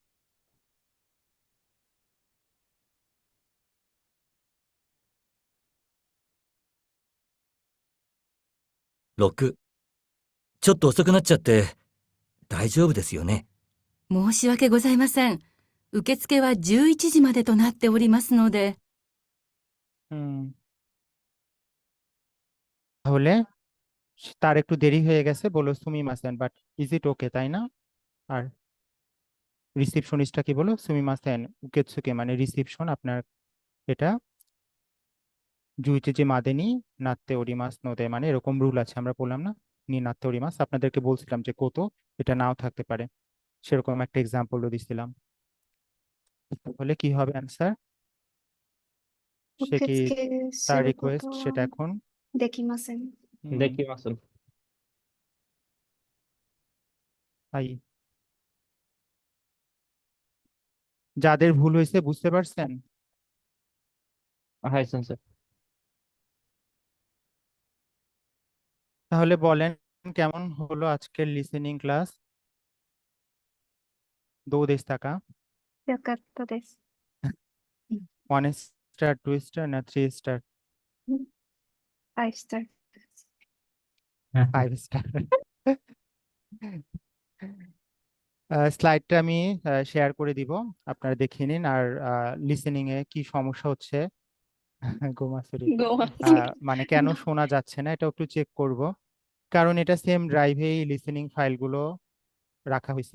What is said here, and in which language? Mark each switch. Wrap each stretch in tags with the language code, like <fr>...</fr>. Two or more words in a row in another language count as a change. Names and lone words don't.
<ja>6、ちょっと遅くなっちゃって大丈夫ですよね。申し訳ございません。受付は11時までとなっておりますので。</ja> <bn>তাহলে তার একটু দেরি হয়ে গেছে, বলো সুমিমাসেন,</bn> <en>but is it OK,</en> <bn>তাই না? আর রিসিপশনিস্টটা কি বলো? সুমিমাসেন উকেতসুকে মানে রিসিপশন আপনার এটা জুইচে যে</bn> <ja>までに なって おります ので</ja> <bn>মানে এরকম রুল আছে, আমরা বললাম না</bn> <ja>に なって おります,</ja> <bn>আপনাদেরকে বলছিলাম যে কোতো এটা নাও থাকতে পারে, সেরকম একটা এক্সাম্পলও দিছিলাম। তাহলে কি হবে অ্যান্সার? সে কি</bn> <ja>受付</ja> <bn>তার</bn> <ja>すること</ja> <bn>রিকোয়েস্ট</bn> <ja>は</ja> <bn>সেটা এখন</bn> <ja>できません。</ja> <bn>দেখি মাসুল। তাই যাদের ভুল হয়েছে বুঝতে পারছেন?</bn> <ja>はい 先生.</ja> <bn>তাহলে বলেন কেমন হলো আজকের লিসেনিং ক্লাস?</bn> <ja>どうでしたか? よかったです。</ja> <bn>1 স্টার, 2 স্টার না 3 স্টার? 5 স্টার। 5 স্টার। স্লাইডটা আমি শেয়ার করে দিব, আপনারা দেখে নিন। আর লিসেনিং এ কি সমস্যা হচ্ছে গোমাসুরি মানে কেন শোনা যাচ্ছে না এটা একটু চেক করব, কারণ এটা সেম ড্রাইভেই লিসেনিং ফাইলগুলো রাখা হয়েছে।</bn>